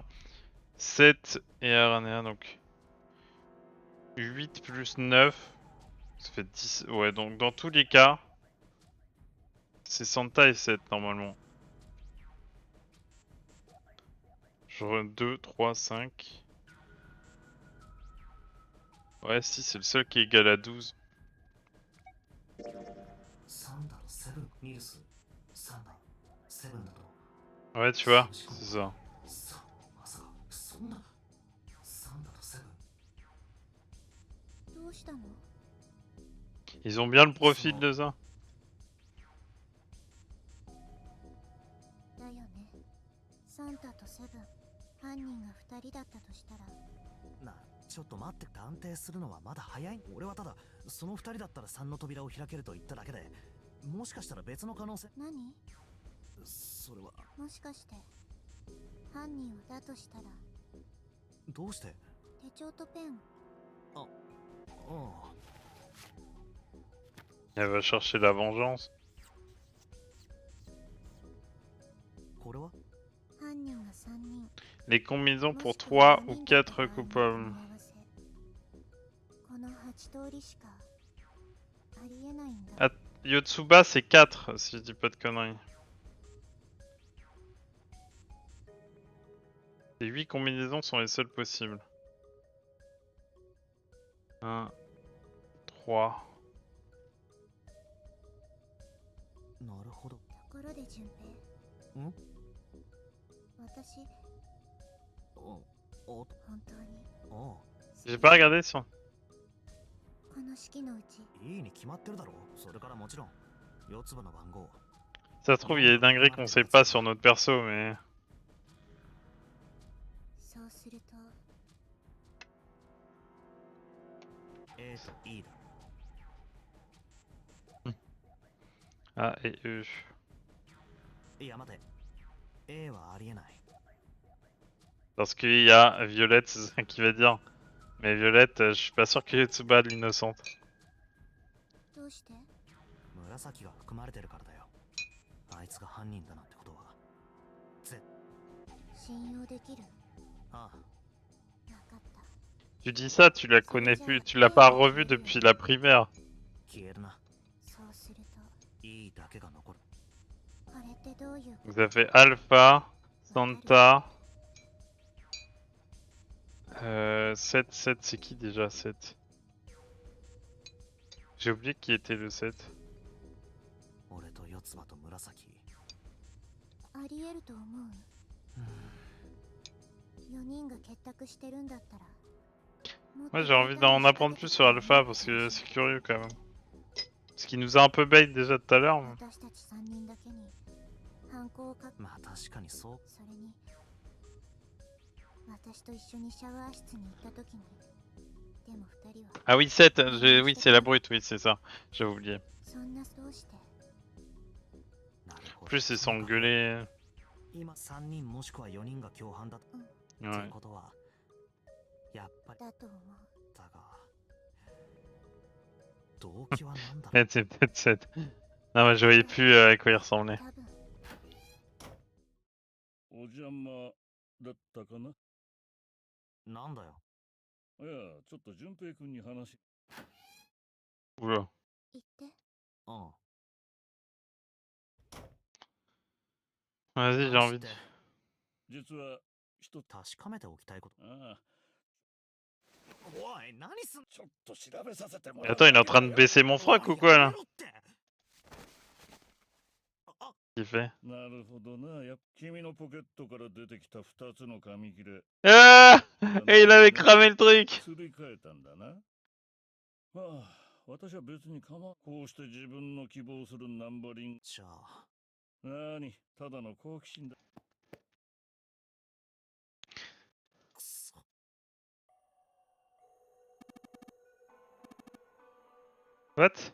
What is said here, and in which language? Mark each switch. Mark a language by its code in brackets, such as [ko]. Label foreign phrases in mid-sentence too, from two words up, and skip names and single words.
[fr] 7 et Aranea, donc 8 plus 9, ça fait 10. Ouais, donc dans tous les cas, c'est Santa et 7 normalement. Genre 2, 3, 5. Ouais, si, c'est le seul qui est égal à 12. [ja] 3だと7、ニルス3だ、7だと [fr] Ouais, tu vois, c'est ça. [ja] さ、まさかそんな3だと7。どうしたの？ [fr] Ils ont bien le profil de ça. [ja] だよね。サンタとセブン、犯人が2人だったとしたら。な、ちょっと待って、断定するのはまだ早い。俺はただその2人だったら3の扉を開けると言っただけで、もしかしたら別の可能性。何？それはもしかして犯人をだとしたらどうして？手帳とペン。ああ。 [fr] Elle va chercher la vengeance. [ja] これは？犯人が3人。 [fr] Les combinaisons [ja] も [fr] pour [ja] しくは 3 4 [fr] ou [ja] 人だった 4 場合の組 [fr] coupables. [ja] み合わせ。この8通りしかありえないんだ。 [fr] Ah, Yotsuba c'est 4 si je dis pas de conneries. Les 8 combinaisons sont les seules possibles. 1, 3. [ja] なるほど。ところで順平。ん？私、お、本当に。お、 [fr] J'ai pas regardé sur... [ja] この式のうち。いいに決まってるだろ。それからもちろん四つ葉の番号。 [fr] Ça se trouve, il y a des dingueries qu'on sait pas sur notre perso, mais... [ja] そうすると。 A と E だ。 [fr] A et E. [ja] いや待て。A はありえない。 [fr] Parce qu'il y a Violette, c'est ça qui va dire. Mais Violette, je suis pas sûr que Yotsuba de l'innocente. [ja] どうして？紫が含まれてるからだよ。あいつが犯人だなんてことは。信用できる？ああ。わかった。 [fr] Tu dis ça, tu la connais plus, tu l'as pas revue depuis la primaire. [ja] 消えるな。そうすると。 E だけが残る。これってどういうこ [fr] Donc ça fait Alpha, Santa... 7, 7, c'est qui déjà 7? J'ai oublié qui était le 7. [ja] 俺と四つ葉と紫。と？ありえると思う？4人が結託してるんだったら [fr] Moi j'ai envie d'en apprendre plus sur Alpha parce que c'est curieux quand même. Ce qui nous a un peu bait déjà tout à l'heure. Mais... [ja] 私たち3人だけに犯行をかまあ確かにそうそれに私と一緒にシャワー室に行った時にでも2人は Ah oui 7, oui c'est la brute, oui c'est ça, j'avais oublié. そんなどうしてなるほ [fr] En [ja] ど [fr] plus ils s'engueulaient. [ja] 今3人もしくは4人が共犯だって [fr] Ouais. [ja] ことはやっぱりだと思うだが動機は何だろう [fr] C'est peut-être 7. Non mais je voyais plus à quoi il ressemblait. [ja] 多分お邪魔だったかな。なんだよいや、ちょっと淳平君に話。 [fr] Oula. [ja] 言ってうん [fr] Vas-y j'ai [ja] 話 [fr] envie [ja] っ [fr] de... [ja] て実は一つ。確かめておきたいことああ、おい何すんちょっと調べさせても [fr] Mais [ja] らう。 [fr] attends il est en train de baisser mon froc ou quoi là? [ja] やめろって [fr] Qu'est-ce qu'il fait? [ja] なるほどな。君のポケットから出てきた2つの紙切れ。 [fr] Ah Et il avait cramé le truc. [ja] すり替えたんだな。はあ、私は別に構わん。こうして自分の希望するナンバリング。じゃあなに、ただの好奇心だ。くそ [en] What?